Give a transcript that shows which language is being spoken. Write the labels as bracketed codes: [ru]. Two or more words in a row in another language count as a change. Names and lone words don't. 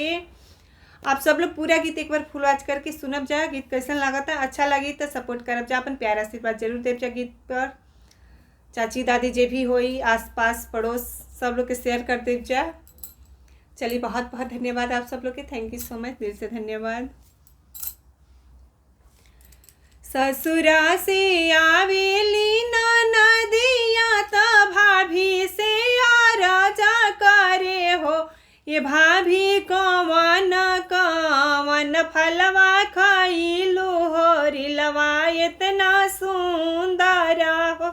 [bho] आप सब लोग पूरा गीत एक बार [en] full watch [bho] करके सुनब जा। गीत कैसन लागता, अच्छा लगी तो सपोर्ट करब जा, अपन प्यारा आशीर्वाद जरूर देव जा गीत पर। चाची दादी जे भी होई आस पास पड़ोस सब लोग के शेयर कर देव जा। चलिए, बहुत बहुत धन्यवाद आप सब लोग के। [en] thank you so much, [bho] दिल से धन्यवाद। ससुरा से आवेली नदिया त भाभी से राजा करे हो। ये भाभी कवन कवन फलवा खइलू हो, रिलवा इतना सुंदर हो।